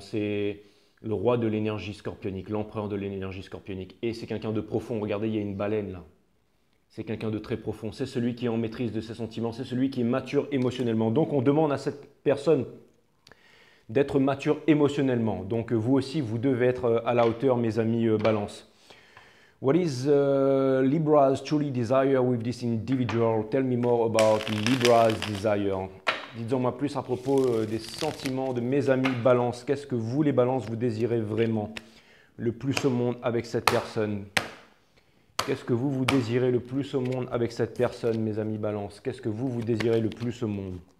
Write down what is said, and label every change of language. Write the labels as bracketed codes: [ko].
[fr] C'est le roi de l'énergie scorpionique, l'empereur de l'énergie scorpionique. Et c'est quelqu'un de profond. Regardez, il y a une baleine là. C'est quelqu'un de très profond. C'est celui qui est en maîtrise de ses sentiments. C'est celui qui est mature émotionnellement. Donc, on demande à cette personne d'être mature émotionnellement. Donc, vous aussi, vous devez être à la hauteur, mes amis Balance. [en] What is Libra's truly desire with this individual? Tell me more about Libra's desire. [fr] Dites-moi plus à propos des sentiments de mes amis Balance. Qu'est-ce que vous, les Balances, vous désirez vraiment le plus au monde avec cette personne? Qu'est-ce que vous désirez le plus au monde avec cette personne, mes amis Balance? Qu'est-ce que vous désirez le plus au monde?